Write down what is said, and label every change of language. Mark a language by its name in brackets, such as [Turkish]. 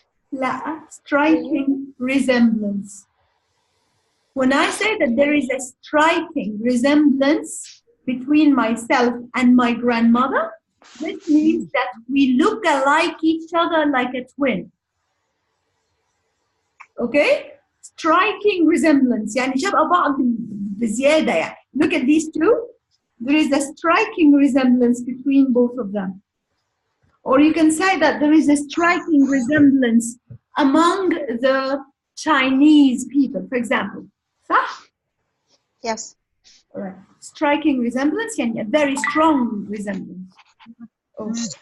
[English] La, striking resemblance. When I say that there is a striking resemblance between myself and my grandmother, this means that we look alike each other like a twin. Okay? Striking resemblance. [Arabic] يعني شبه بعض بزيادة يعني. [English] Look at these two. There is a striking resemblance between both of them. Or you can say that there is a striking resemblance among the Chinese people, for example. [Arabic] صح? [English] Yes. All right. Striking resemblance, يعني a very strong resemblance. Oh.